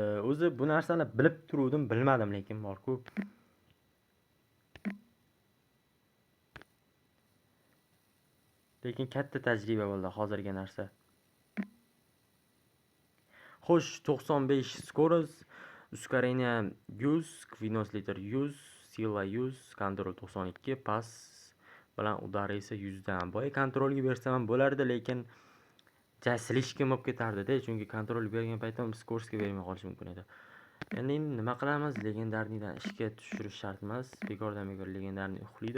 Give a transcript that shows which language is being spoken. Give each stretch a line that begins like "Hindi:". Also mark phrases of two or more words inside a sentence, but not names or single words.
Uzbek: O'zi bu narsani bilib turuvdim, bilmadim lekin bor-ku. Lekin katta tajriba bo'ldi hozirgi narsa. Xo'sh, 95 skorost,
Russian: ускорение 100, вынос литр 100, sila 100,
Uzbek: kontrol 92, pas bilan udari esa 100 dan. Boya kontrolga bersam ham bo'lardi, lekin slishkim bo'lib ketardi-da, chunki kontrol bergan paytim skorosga bermay qolish mumkin edi. Endi nima qilamiz? Legendarnidan ishga tushirish shart emas. Bekordan-bekor legendarni uxlaydi.